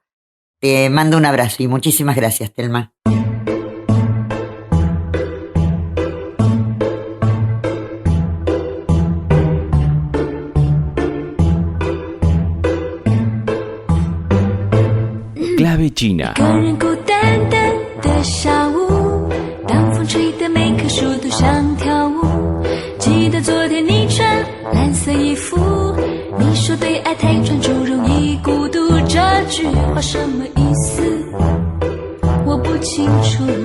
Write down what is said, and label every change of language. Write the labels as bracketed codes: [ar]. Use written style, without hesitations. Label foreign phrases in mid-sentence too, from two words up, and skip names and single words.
[es] Te mando un abrazo y muchísimas gracias, Telma. Clave China. [zh] 个人孤单单的下午，当风吹得每棵树都想跳舞。记得昨天你穿蓝色衣服，你说对爱太专注容易孤独，这句话什么意思？我不清楚。